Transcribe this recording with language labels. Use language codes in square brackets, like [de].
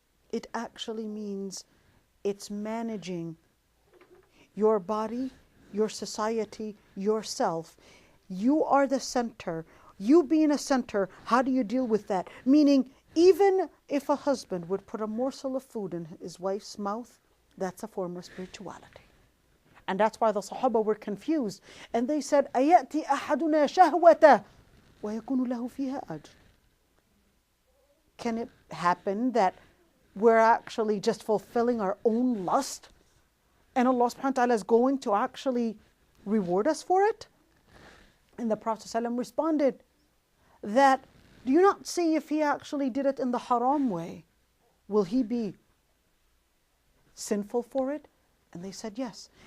[en] It actually means it's managing your body, your society, yourself. You are the center. You being a center, how do you deal with that? Meaning, even if a husband would put a morsel of food in his wife's mouth, that's a form of spirituality. And that's why the Sahaba were confused. And they said, [ar] أَيَأْتِي أَحَدُنَا شَهْوَةً وَيَكُونُ لَهُ فِيهَا أَجْرٌ. [en] Can it happen that we're actually just fulfilling our own lust, and Allah subhanahu wa ta'ala is going to actually reward us for it? And the Prophet ﷺ responded that, do you not see if he actually did it in the haram way, will he be sinful for it? And they said yes.